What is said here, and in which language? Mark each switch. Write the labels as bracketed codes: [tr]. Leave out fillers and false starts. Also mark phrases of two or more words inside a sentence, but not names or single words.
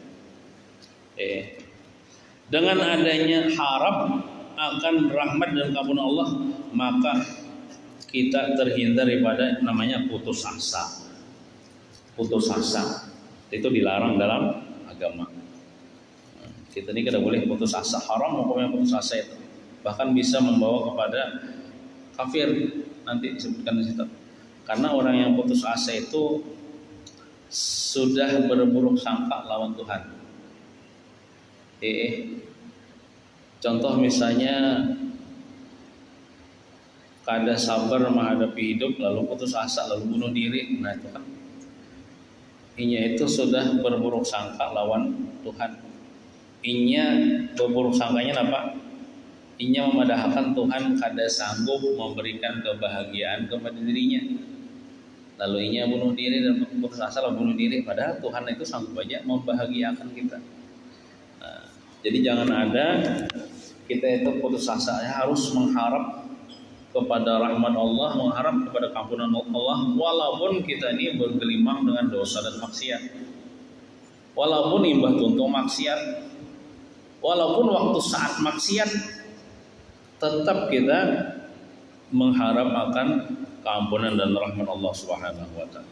[id] Dengan adanya harap akan rahmat dan keampunan Allah, maka kita terhindar daripada namanya putus asa. Putus asa itu dilarang dalam agama. Kita ini tidak boleh putus asa. Haram hukumnya putus asa itu. bahkan bisa membawa kepada kafir, nanti disebutkan di situ. Karena orang yang putus asa itu sudah berburuk sangka lawan Tuhan. [bjn] Contoh misalnya kada sabar menghadapi hidup lalu putus asa lalu bunuh diri, nah itu kan inya itu sudah berburuk sangka lawan Tuhan. Inya berburuk sangkanya apa? Inya memadahkan Tuhan kada sanggup memberikan kebahagiaan kepada dirinya. Lalu inya bunuh diri dan putus asa lalu bunuh diri. [id] Padahal Tuhan itu sanggup aja membahagiakan kita. Nah, jadi jangan ada kita itu putus asa, harus mengharap kepada rahmat Allah, mengharap kepada keampunan Allah, walaupun kita ini bergelimang dengan dosa dan maksiat, walaupun [bjn] imbah tuntung [id] maksiat, walaupun waktu saat maksiat, tetap kita mengharap akan keampunan dan rahmat Allah [ar] سبحانه وتعالى.